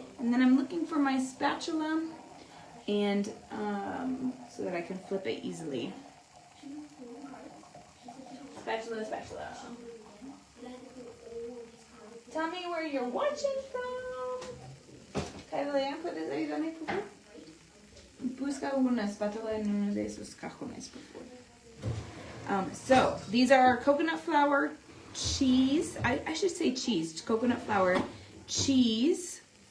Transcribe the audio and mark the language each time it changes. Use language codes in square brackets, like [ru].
[en] And then I'm looking for my spatula, and so that I can flip it easily. Spatula, spatula. Tell me where you're watching from. [es] Kyle, ¿puedes ayudarme, por favor? Busca una spatula en uno de esos cajones, por favor. [en] So, these are coconut flour cheese. I should say cheese. Coconut flour cheese.